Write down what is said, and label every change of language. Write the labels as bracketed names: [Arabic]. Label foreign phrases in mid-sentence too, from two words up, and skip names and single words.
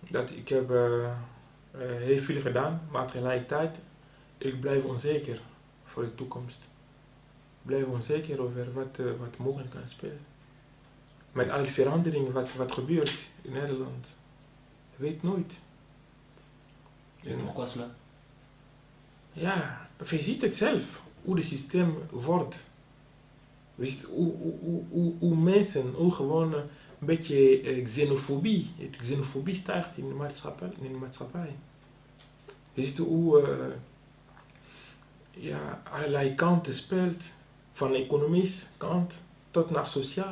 [Dutch] Dat ik heb heel veel gedaan, maar tegelijkertijd ik blijf onzeker voor de toekomst. Ik blijf onzeker over wat mogelijk kan spelen. Met alle veranderingen wat gebeurt in Nederland. Je weet nooit. [French] Et pourquoi cela? [Dutch] Ja, je ziet het zelf, hoe het systeem wordt. Je ziet hoe mensen, hoe gewoon een beetje xenofobie, het xenofobie stijgt in de maatschappij. Je ziet hoe allerlei kanten speelt, van economisch kant tot naar sociaal.